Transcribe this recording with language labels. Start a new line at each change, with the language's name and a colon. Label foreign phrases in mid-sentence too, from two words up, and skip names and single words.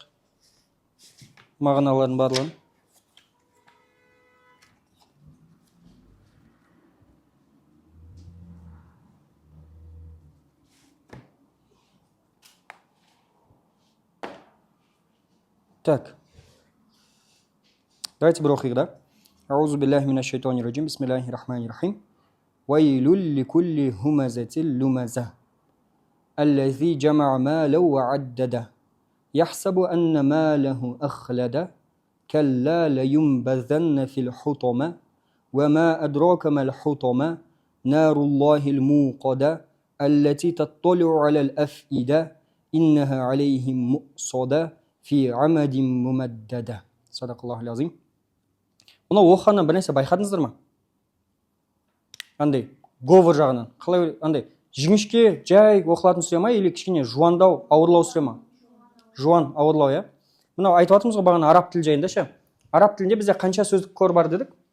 Kazakh: Мағыналарын барлығын. Так. Давайте бір оқиық да.
Arabic: أعوذ بالله من الشيطان الرجيم. بسم الله الرحمن الرحيم. ويل لكل همزة لمزة. الذي جمع مالا وعدده. يحسب أن ماله أخلده. كلا لينبذن في الحطمة. وما أدراك ما الحطمة. نار الله الموقدة. التي تطلع على الأفئدة. إنها عليهم مؤصدة. في عمد ممددة. صدق الله العظيم.
Kazakh: Мұны оқығаннан бір нәрсе байқадыңыздар ма? Андай, говор жағынан. Қалай андай, жіңішке жай оқылатын сүре ма, или кішкене жуандау, ауырлау сүре ма? Жуан, ауырлау, я? Мынау айтып жатырмыз ғой бағана араб тілі жайында ше. Араб тілінде бізде қанша сөздік қор бар дедік?